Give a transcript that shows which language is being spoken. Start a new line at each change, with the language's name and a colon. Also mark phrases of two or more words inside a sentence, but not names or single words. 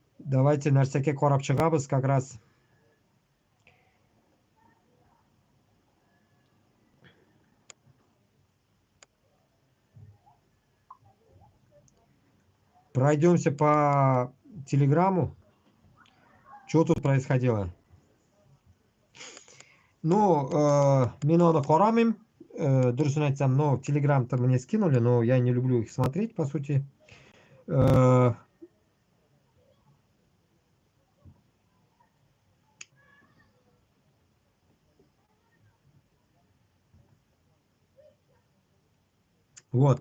Kazakh: Давайте нәрсеге қарап шығабыз
Russian: как раз. Пройдемся по телеграмму. Что тут происходило? Ну,
Kazakh: мен оны қарамаймын. Дұрысын айтсам,
Russian: но телеграм-то мне скинули, но я не люблю их смотреть, по сути. Вот.